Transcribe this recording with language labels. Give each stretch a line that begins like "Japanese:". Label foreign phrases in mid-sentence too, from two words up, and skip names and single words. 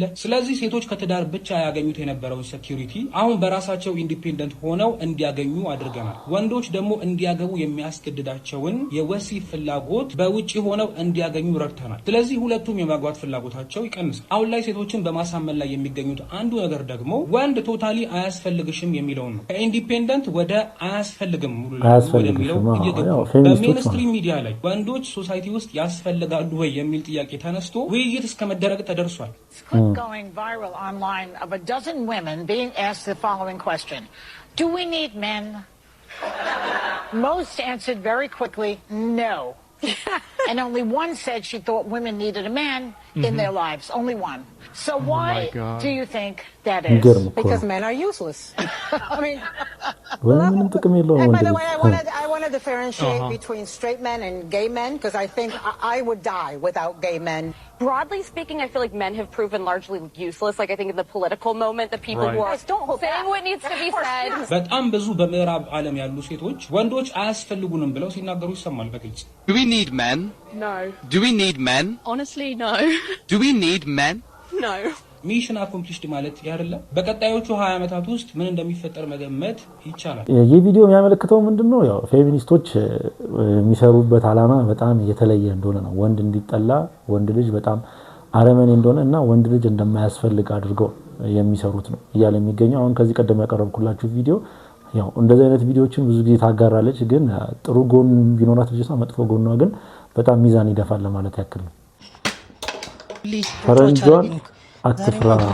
Amharic: ስለዚህ ሴቶች ከትዳር ብቻ ያገኙት የነበረውን ሴኩሪቲ አሁን በራሳቸው ኢንዲፔንደንት ሆነው እንዲያገኙ አድርገናል። ወንዶች ደግሞ እንዲያገቡ የሚያስገድዳቸውን የወሲብ ፍላጎት በውጪ ሆነው እንዲያገኙ ረድተናል። ስለዚህ ሁለቱም የማግባት ፍላጎታቸው ይቀንሳል። አሁን ላይ ሴቶችን በማሳመን ላይ የሚገኙት አንዱ ነገር ደግሞ ወንድ ቶታሊ አያስፈልግሽም የሚለውን ነው። ከኢንዲፔንደንት ወደ አያስፈልግም ወደሚለው እየገቡ በሜንስትሪም ሚዲያ ላይ ወንዶች ሶሳይቲ ውስጥ ያስፈልጋሉ ወይ የሚል ጥያቄ ተነስቶ ውይይት እስከ መደረግ ተደርሷል።
English: Going viral online of a dozen women being asked the following question: do we need men? Most answered very quickly, no. And only one said she thought women needed a man in their lives. Only one. So why do you think that is? Because men are useless. I mean, and by the way, I want to differentiate between straight men and gay men, because I think I would die without gay men. Broadly speaking, I feel like men have proven largely useless. Like, I think in the political moment, the people who are saying what needs to be said.
Amharic: በጣም ብዙ በምዕራብ ዓለም ያሉ ሴቶች ወንዶች አያስፈልጉንም ብለው ሲናገሩ ይሰማል በግልጽ።
English: Do we need men? No. Do we need men? Honestly, no. Do we need men? No. mission accomplished
Amharic: ማለት ያደለ በቀጣዮቹ 20 ዓመታት ውስጥ ምን እንደሚፈጠር መገመት ይቻላል። ይህ ቪዲዮ የሚያመለክተው ምንድነው? ያው ፌሚኒስቶች የሚሰሩበት ዓላማ በጣም የተለየ እንደሆነ ነው። ወንድ እንዲጠላ፣ ወንድ ልጅ በጣም አረመኔ እንደሆነ እና ወንድ ልጅ እንደማያስፈልግ አድርገው የሚሰሩት ነው እያለ የሚገኘው። አሁን ከዚህ ቀደም ያቀረብኩላችሁ ቪዲዮ ያው እንደዚህ አይነት ቪዲዮዎችን ብዙ ጊዜ ታጋራለች፣ ግን ጥሩ ጎን ቢኖራት ልጅቷ መጥፎ ጎኗ ግን በጣም ሚዛን ይደፋል ለማለት ያክል ነው። ፈረንጇን አትፍራ፣